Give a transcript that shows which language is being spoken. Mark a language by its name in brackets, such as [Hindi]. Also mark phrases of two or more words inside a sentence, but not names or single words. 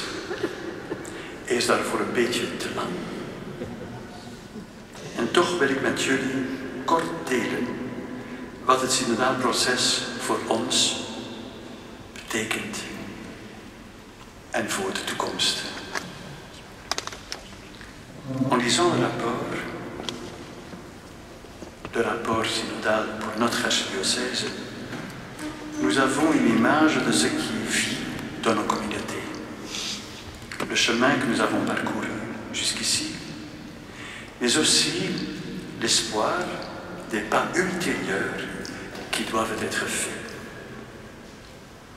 [Dutch] Hij is daarvoor een beetje te lang. En toch wil ik met jullie kort delen wat het synodaal proces voor ons betekent en voor de toekomst. [French] En lisant le rapport synodal pour notre archidiocèse, nous avons une image de ce qui vit dans nos communautés. Le chemin que nous avons parcouru jusqu'ici, mais aussi l'espoir des pas ultérieurs qui doivent être faits.